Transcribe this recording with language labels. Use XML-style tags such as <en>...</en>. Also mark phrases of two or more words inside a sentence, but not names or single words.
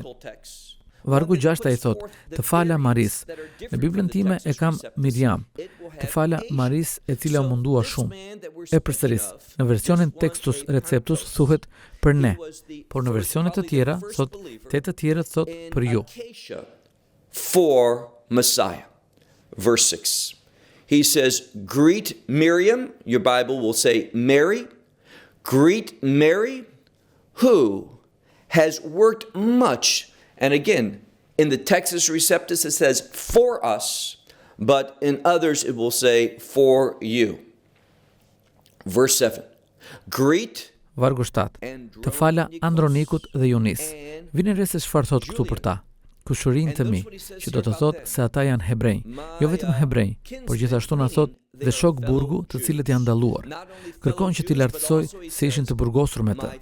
<sq>Vargu 6 ai thot: të fala Maris. Në Biblën time e kam Miriam. Të fala Maris e cila u mundua shumë. E përsëris, në versionin Textus Receptus thuhet për ne, por në versionet të tjera thot të tjerët thot për ju.</sq> <en>For Messiah. Verse 6. He says, greet Miriam, your Bible will say Mary. Greet Mary, who has worked much. And again, in the Textus Receptus it says for us, but in others it will say for you. Verse 7. Greet.</en> <sq>Vargu 7. Të fala Andronikut dhe Junis. Vini re se çfarë thot këtu për ta. Kushërinë të mi, që do të thot se ata janë hebrej, jo vetëm hebrej, por gjithashtu na thot dhe shok burgu të cilët janë dalluar. Kërkon që t'i lartësoj se ishin të burgosur me të.</sq>